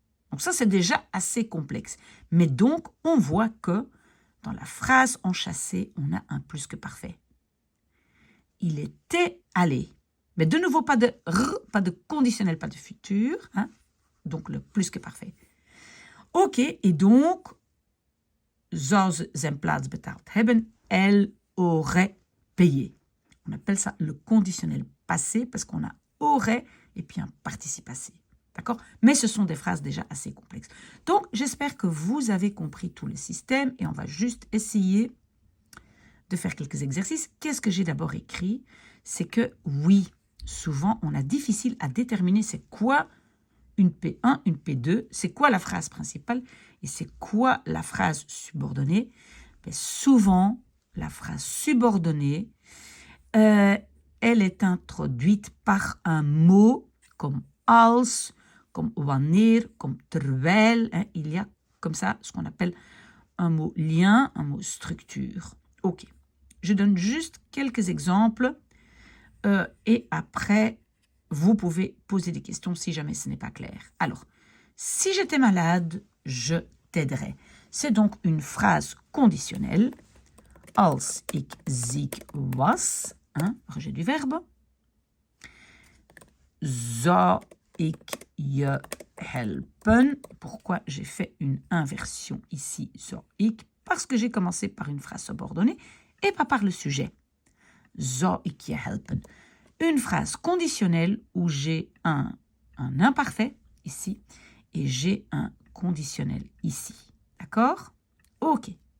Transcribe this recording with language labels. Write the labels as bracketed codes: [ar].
[fr] Donc ça, c'est déjà assez complexe. Mais donc, on voit que dans la phrase enchâssée, on a un plus que parfait. Il était allé. Mais de nouveau, pas de pas de conditionnel, pas de futur. Hein? Donc, le plus que parfait. Ok, et donc, [nl] zou ze zijn plaats betaald hebben, [fr] elle aurait payé. On appelle ça le conditionnel passé parce qu'on a aurait et puis un participe passé. D'accord? Mais ce sont des phrases déjà assez complexes. Donc, j'espère que vous avez compris tout le système et on va juste essayer de faire quelques exercices. Qu'est-ce que j'ai d'abord écrit? C'est que, oui, souvent, on a difficile à déterminer c'est quoi une P1, une P2, c'est quoi la phrase principale et c'est quoi la phrase subordonnée. Mais souvent, la phrase subordonnée, elle est introduite par un mot comme als, comme wanneer, comme terwijl. Hein, il y a comme ça ce qu'on appelle un mot lien, un mot structure. Ok, je donne juste quelques exemples et après, vous pouvez poser des questions si jamais ce n'est pas clair. Alors, si j'étais malade, je t'aiderais. C'est donc une phrase conditionnelle. [nl] Als ik ziek was, [fr] hein, rejet du verbe, [nl] zou ik je helpen. [fr] Pourquoi j'ai fait une inversion ici, [nl] zou ik? [fr] Parce que j'ai commencé par une phrase subordonnée et pas par le sujet. [nl] Zou ik je helpen? [fr] Une phrase conditionnelle où j'ai un imparfait ici et j'ai un conditionnel ici. D'accord? Ok.